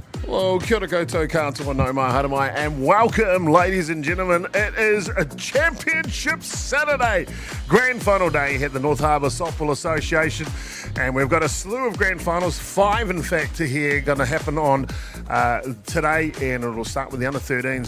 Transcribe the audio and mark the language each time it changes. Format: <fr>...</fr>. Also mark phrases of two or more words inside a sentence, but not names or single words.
<mi>Well, kia ora koutou katoa no mai haramai,</mi> <en>and welcome, ladies and gentlemen. It is a Championship Saturday. Grand Final day here at the North Harbour Softball Association, and we've got a slew of grand finals, 5 in fact here, going to happen on today, and it'll start with the under-13s.</en>